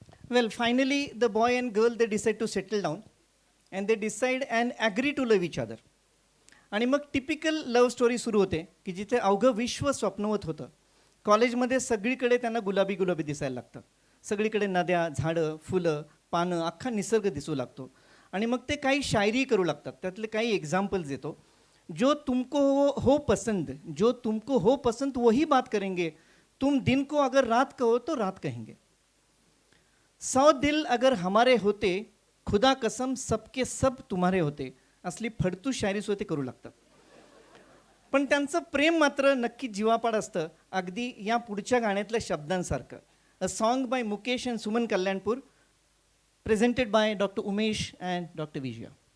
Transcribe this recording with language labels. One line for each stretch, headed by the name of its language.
English: Well, finally, the boy and girl, they decide to settle down and they decide and agree to love each other.
Marathi: आणि मग typical love story सुरू होते की जिथे अवघं विश्व स्वप्नवत होतं. कॉलेजमध्ये सगळीकडे त्यांना गुलाबी गुलाबी दिसायला लागतं. सगळीकडे नद्या, झाडं, फुलं, पानं, अख्खा निसर्ग दिसू लागतो. आणि मग ते काही शायरी करू लागतात. त्यातले काही एक्झाम्पल्स देतो.
Hindi: जो तुमको हो पसंद, जो तुमको हो पसंद वही बात करेंगे. तुम दिन को अगर रात कहो तो रात कहेंगे. 100 दिल अगर हमारे होते, खुदा कसम सबके सब तुम्हारे होते.
Marathi: असली फडतू शायरी सुद्धा ते करू लागतात. पण त्यांचं प्रेम मात्र नक्की जीवापाड असतं, अगदी या पुढच्या गाण्यातल्या शब्दांसारखं.
English: A song by Mukesh and Suman Kalyanpur, presented by doctor Umesh and doctor Vijaya.